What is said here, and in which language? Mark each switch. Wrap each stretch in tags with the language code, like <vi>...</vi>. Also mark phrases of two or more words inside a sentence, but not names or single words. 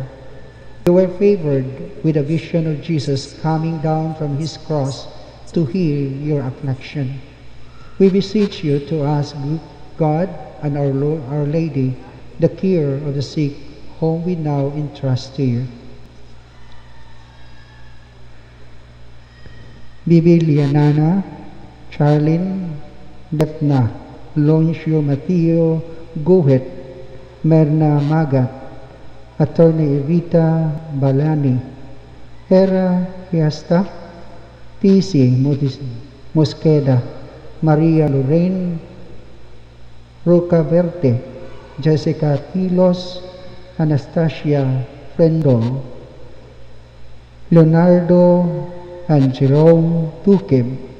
<en>You were favored with a vision of Jesus coming down from his cross to heal your affliction. We beseech you to ask God and Our Lady the cure of the sick, whom we now entrust to you. Bibilianana, Charlene, Defna, Loncio Mateo Guhit, Merna Magat, Attorney Evita Balani, Hera Fiesta, TC Mosqueda, Maria Lorraine Roca Verte, Jessica Tilos, Anastasia Frendol, Leonardo and Jerome Tukib,</en>